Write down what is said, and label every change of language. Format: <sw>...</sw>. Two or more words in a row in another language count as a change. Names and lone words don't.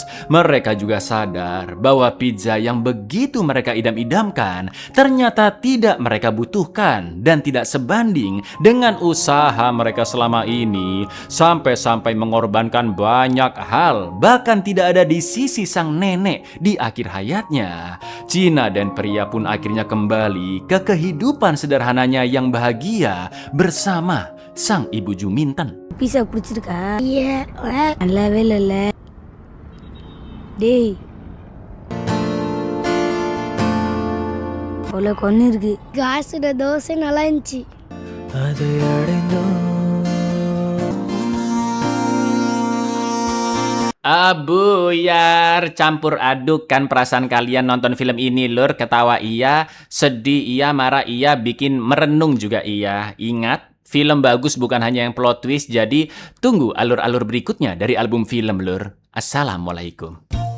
<id>Mereka juga sadar bahwa pizza yang begitu mereka idam-idamkan ternyata tidak mereka butuhkan dan tidak sebanding dengan usaha mereka selama ini, sampai-sampai mengorbankan banyak hal, bahkan tidak ada di sisi sang nenek di akhir hayatnya. Cina dan Peria pun akhirnya kembali ke kehidupan sederhananya yang bahagia bersama sang ibu Juminten.</id> <ta>பீஸா பிடிச்சிருக்கா? நல்லாவே இல்லைல்ல டேய், அவ்வளோ கொன்று இருக்கு. காசோட தோசை நல்லா இருந்துச்சு. அதை அடைந்தோம்.</ta> <id>Abuyar, campur adukkan perasaan kalian nonton film ini lur. Ketawa iya, sedih iya, marah iya, bikin merenung juga iya. Ingat, film bagus bukan hanya yang</id> <en>plot twist,</en> <id>jadi tunggu alur-alur berikutnya dari album film lur. Assalamualaikum.</id>